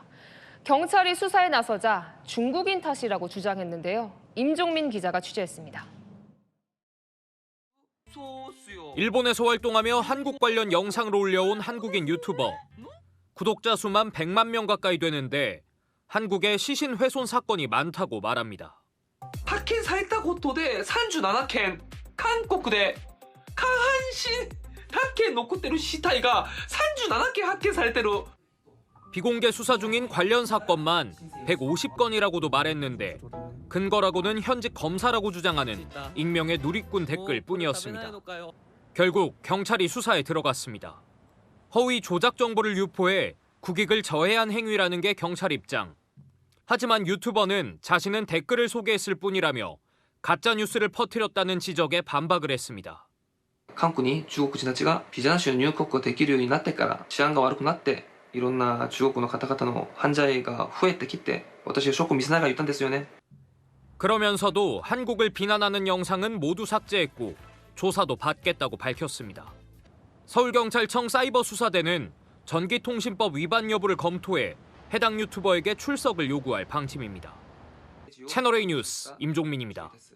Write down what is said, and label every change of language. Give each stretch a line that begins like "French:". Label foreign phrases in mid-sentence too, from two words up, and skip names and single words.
Korean: 경찰이 수사에 나서자 중국인 탓이라고 주장했는데요. 임종민 기자가 취재했습니다. 일본에서 활동하며 한국 관련 영상을 올려온 한국인 유튜버. 구독자 수만 100만 명 가까이 되는데 한국에 시신 훼손 사건이 많다고 말합니다.
Japanese: 発見されたことで37件、韓国で下半身だけ残ってる死体が37件発見されてる。
Korean: 비공개 수사 중인 관련 사건만 150건이라고도 말했는데 근거라고는 현직 검사라고 주장하는 익명의 누리꾼 댓글 뿐이었습니다. 결국 경찰이 수사에 들어갔습니다. 허위 조작 정보를 유포해 국익을 저해한 행위라는 게 경찰 입장. 하지만 유튜버는 자신은 댓글을 소개했을 뿐이라며 가짜 뉴스를 퍼뜨렸다는 지적에 반박을 했습니다.
Japanese: 韓国に中国人たちがビザなしの入国ができるようになってから治安が悪くなっていろんな中国の方々の犯罪が増えてきて私はショックを見せながら言ったんですよね.
Korean: 그러면서도 한국을 비난하는 영상은 모두 삭제했고 조사도 받겠다고 밝혔습니다. 서울경찰청 사이버수사대는 전기통신법 위반 여부를 검토해 해당 유튜버에게 출석을 요구할 방침입니다. 채널A 뉴스 임종민입니다.